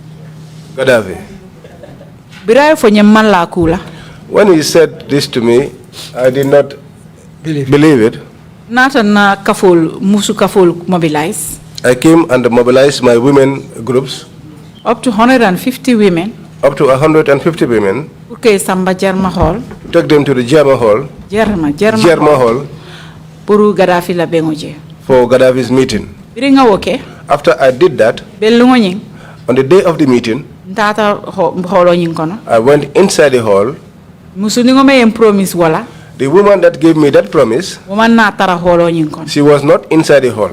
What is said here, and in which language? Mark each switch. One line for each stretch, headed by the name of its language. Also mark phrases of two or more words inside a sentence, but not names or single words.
English: When he said this to me, I did not believe it. I came and mobilized my women groups. Up to 150 women. Up to 150 women. Okay, Samba Jammeh Hall. Took them to the Jammeh Hall. Jammeh Hall.
Mandingo: Puru Gaddafi la bengoje.
English: For Gaddafi's meeting. After I did that, on the day of the meeting, I went inside the hall. The woman that gave me that promise, she was not inside the hall.